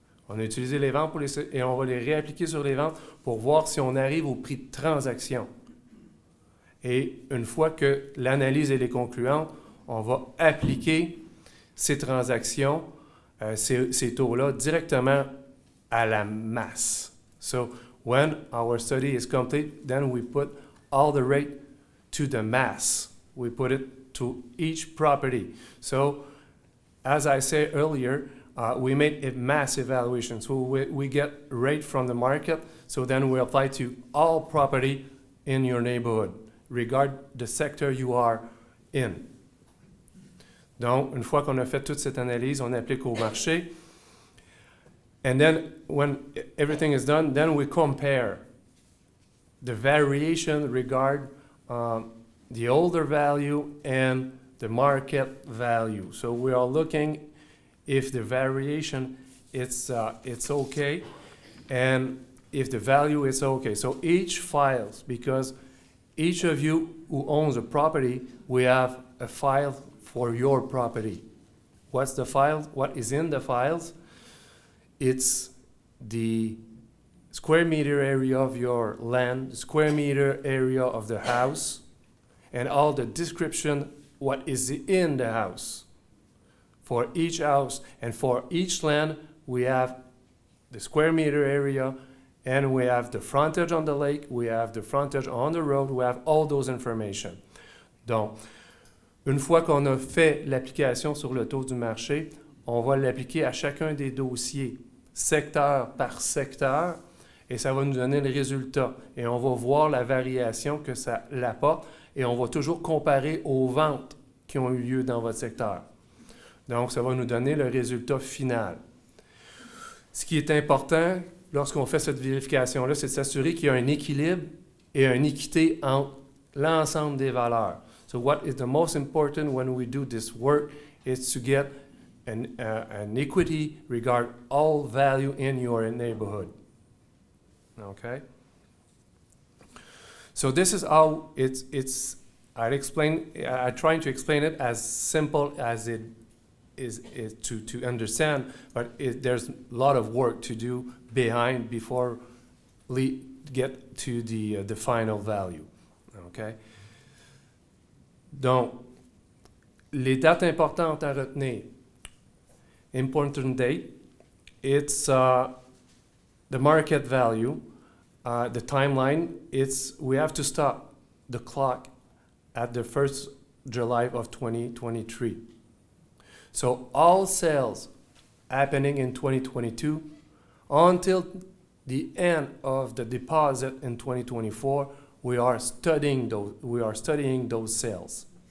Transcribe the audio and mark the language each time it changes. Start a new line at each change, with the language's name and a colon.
French: On a utilisé les ventes et on va les réappliquer sur les ventes pour voir si on arrive au prix de transaction. Et une fois que l'analyse est concluante, on va appliquer ces transactions, ces taux-là, directement à la masse.
English: So, when our study is complete, then we put all the rate to the mass. We put it to each property. So, as I said earlier, we made a mass evaluation. So we get rate from the market. So then we apply to all property in your neighborhood, regard the sector you are in.
French: Donc, une fois qu'on a fait toute cette analyse, on applique au marché.
English: And then when everything is done, then we compare the variation regard the older value and the market value. So we are looking if the variation it's okay, and if the value is okay. So each files, because each of you who owns a property, we have a file for your property. What's the file? What is in the files? It's the square meter area of your land, the square meter area of the house, and all the description what is in the house. For each house and for each land, we have the square meter area, and we have the frontage on the lake, we have the frontage on the road, we have all those information.
French: Donc, une fois qu'on a fait l'application sur le taux du marché, on va l'appliquer à chacun des dossiers, secteur par secteur, et ça va nous donner le résultat. Et on va voir la variation que ça l'apporte, et on va toujours comparer aux ventes qui ont eu lieu dans votre secteur. Donc, ça va nous donner le résultat final. Ce qui est important lorsqu'on fait cette vérification-là, c'est de s'assurer qu'il y a un équilibre et une équité entre l'ensemble des valeurs.
English: So what is the most important when we do this work is to get an equity regard all value in your neighborhood. Okay? So this is how I'm trying to explain it as simple as it is to understand, but there's a lot of work to do behind before we get to the final value. Okay?
French: Donc, les dates importantes à retenir.
English: Important date, it's the market value, the timeline, we have to stop the clock at the 1st July of 2023. So all sales happening in 2022 until the end of the deposit in 2024, we are studying those sales.